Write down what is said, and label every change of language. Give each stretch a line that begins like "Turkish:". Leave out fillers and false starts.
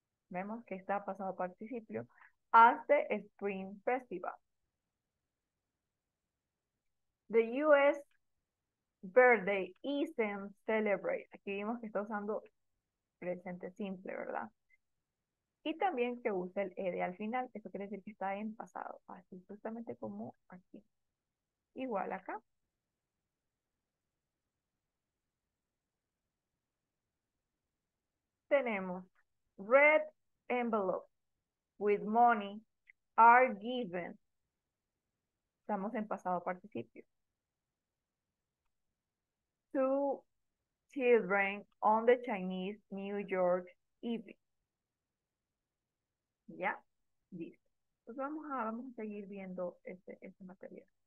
Spanish: Vemos que está pasado participio
English: as the Spring Festival. The US birthday isn't celebrated.
Spanish: Aquí vimos que está usando presente simple, ¿verdad? Y también que usa el ed al final. Eso quiere decir que está en pasado. Así justamente como aquí. Igual acá. Tenemos
English: red envelope with money are given.
Spanish: Estamos en pasado participio.
English: To children on the Chinese New York Eve.
Spanish: ¿Ya? Listo. Pues vamos a seguir viendo este material.